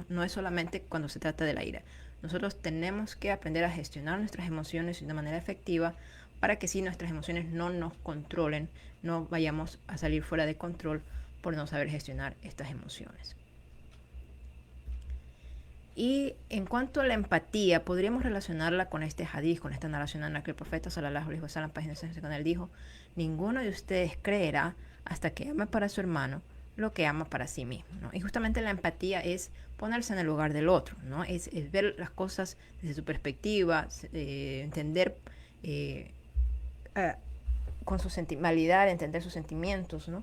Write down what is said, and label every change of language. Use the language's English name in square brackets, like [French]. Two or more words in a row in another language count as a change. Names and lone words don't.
[Spanish] No es solamente cuando se trata de la ira. Nosotros tenemos que aprender a gestionar nuestras emociones de una manera efectiva para que si nuestras emociones no nos controlen, no vayamos a salir fuera de control por no saber gestionar estas emociones. Y en cuanto a la empatía, podríamos relacionarla con este hadith, con esta narración en la que el profeta [Arabic] صلى الله عليه وسلم, [Spanish] página 65, con él dijo: ninguno de ustedes creerá hasta que ame para su hermano lo que ama para sí mismo, ¿no? Y justamente la empatía es ponerse en el lugar del otro, ¿no? Es ver las cosas desde su perspectiva, entender con su sentimentalidad, entender sus sentimientos, ¿no?